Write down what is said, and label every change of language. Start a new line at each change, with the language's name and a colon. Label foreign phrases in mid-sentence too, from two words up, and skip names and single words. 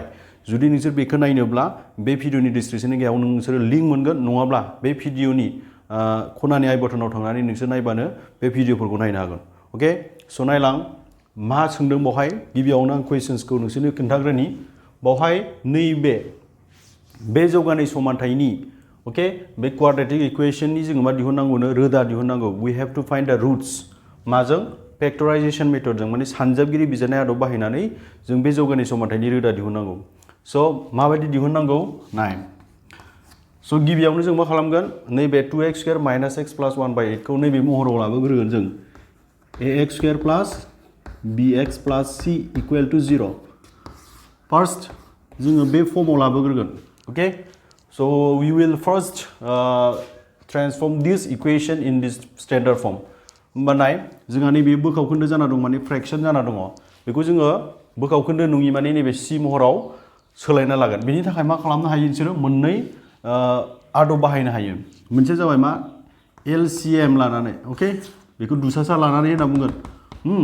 Bodo: जुदि नोंसोर बेखौ नायनोब्ला बे भिडियोनि डिसक्रिप्शननि गाहायाव नोंसोर लिंक मोनगोन, नङाब्ला बे भिडियोनि खनानि आई बटनाव थांनानै नोंसोर नायबानो बे भिडियोफोरखौ नायनो हागोन। ओके, स' नायलां मा सोंदों बेवहाय। गिबियावनो आं क्वेश्चन्सखौ नोंसोरनो खोन्थाग्रोनि। बेवहाय नैबे बे जौगानाय समानथायनि ओके बे क्वाड्रेटिक इक्वेशननि जोङो मा दिहुननांगौनो रोदा दिहुननांगौ।
English: we have to find the roots
Bodo: माजों फैक्टराइजेशन मेथडजों माने सानजाबगिरि बिजिरनाय आदब बाहायनानै जों बे जौगानाय समानथायनि रोदा दिहुननांगौ। स' माबायदि दिहुननांगौ नाय। स' गिबियावनो जों मा खालामगोन, नैबे 2x² - x + 1/8 खौ नैबे महराव लाबोग्रोगोन जों। ax² + bx + c = 0 फार्स्ट जोङो बे फर्माव लाबोग्रोगोन। ओके,
English: so we will first transform this equation in this standard form.
Bodo: होमबा नाय, जोंहा नैबे बोखावखोन्दो जाना दं माने फ्रैक्शन जाना दङ। बेखौ जोङो बोखावखोन्दो नङि माने नैबे c महराव सोलायना लागोन। बेनि थाखाय मा खालामनो हायो नोंसोरो मोननै आदब बाहायनो हायो। मोनसे जाबाय मा LCM लानानै, ओके बेखौ दुसासा लानानै होनना बुंगोन।